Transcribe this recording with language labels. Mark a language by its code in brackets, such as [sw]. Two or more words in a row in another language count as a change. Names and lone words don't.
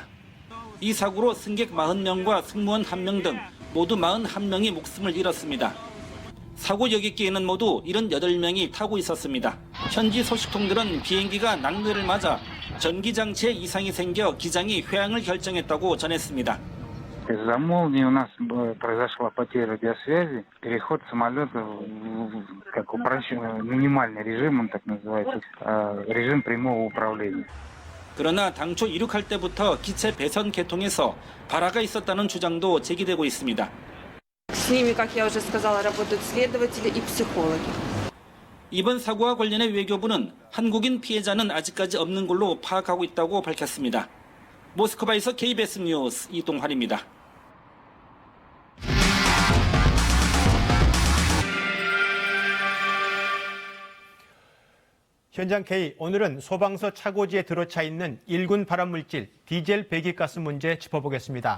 [ko] 이 사고로 승객 40명과 승무원 1명 등 모두 41명이 목숨을 잃었습니다. 사고 여객기에는 모두 78명이 타고 있었습니다. 현지 소식통들은 비행기가 낙뢰를 맞아 전기장치에 이상이 생겨 기장이 회항을 결정했다고 전했습니다. [ru] Из-за молнии у нас произошла потеря радиосвязи, переход самолета как упрощенный минимальный режим, он так называется, режим прямого управления. [ko] 그러나 당초 이륙할 때부터 기체 배선 계통에서 발화가 있었다는 주장도 제기되고 있습니다. [ru] С ними, как я уже сказала, работают следователи и психологи. [ko] 이번 사고와 관련해 외교부는 한국인 피해자는 아직까지 없는 걸로 파악하고 있다고 밝혔습니다. 모스크바에서 KBS 뉴스 이동환입니다. 현장 K, 오늘은 소방서 차고지에 들어차 있는 1군 발암물질 디젤 배기가스 문제 짚어보겠습니다.